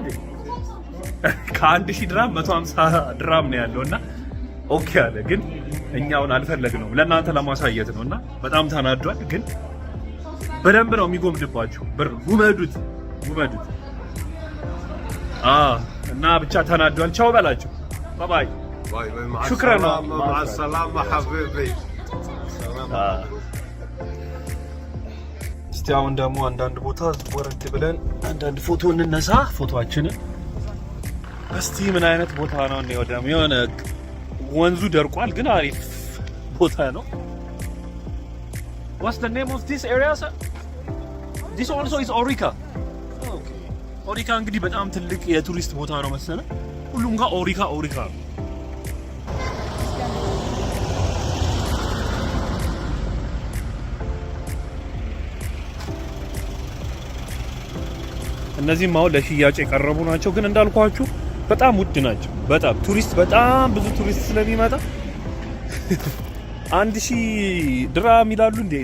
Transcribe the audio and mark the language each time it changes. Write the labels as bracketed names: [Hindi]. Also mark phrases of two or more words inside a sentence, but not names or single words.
[Amharic] ከ1000 ድርሃም 150 ድርሃም ነው ያለውና ኦኬ አለ። ግን እኛውን አልፈለግነውም ለእናንተ ለማሳየት ነውና በጣም ተናዷል። ግን በደንብ ነው የሚጎምድባችሁ። ብር ውመዱት እና ብቻ ተናዷል። ቻው በላችሁ። ባይ ሹክራን [Arabic] مع السلامة حبيبي [Amharic] እስቲ አሁን ደግሞ አንዳንድ ቦታ ወረድ ብለን አንዳንድ ፎቶ እንነሳ። ፎቶአችንን እስቲ ምን አይነት ቦታ ነው ነው ወደም የሆነ ወንዙ ደርቋል ግን አሪፍ ቦታ ነው። [English] What's the name of this area sir? This also is Orica. Okay. [Amharic] Orica እንግዲህ በጣም ትልቅ የቱሪስት ቦታ ነው መሰለ። ሁሉም ጋር ኦሪካ ነው። እነዚህም አሁን ለሽያጭ የቀረቡ ናቸው። ግን እንዳልኳችሁ በጣም ውድ ናቸው። በጣም ብዙ ቱሪስት ስለሚመጣ 1000 ድርሃም ይላሉ እንዴ!